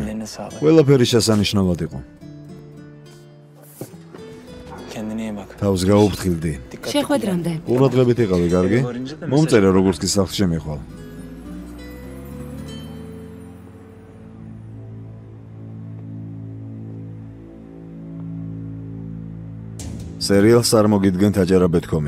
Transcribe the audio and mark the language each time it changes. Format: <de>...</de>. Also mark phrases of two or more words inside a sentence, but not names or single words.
<tr>Ellerine sağlık.</tr> <ka>ყველაფერი შესანიშნავად იყო.</ka> <tr>Kendine iyi bak.</tr> <ka>თავს გაუფრთხილდი.</ka> <tr>Dikkatli kullan.</tr> <ka>შეხვედრამდე. ყურადღებით იყავი, კარგი? მომწერე როგორც კი სახლში მიხვალ. სერიალს არ მოგიდგენთ აჯარაბეთქომი.</ka>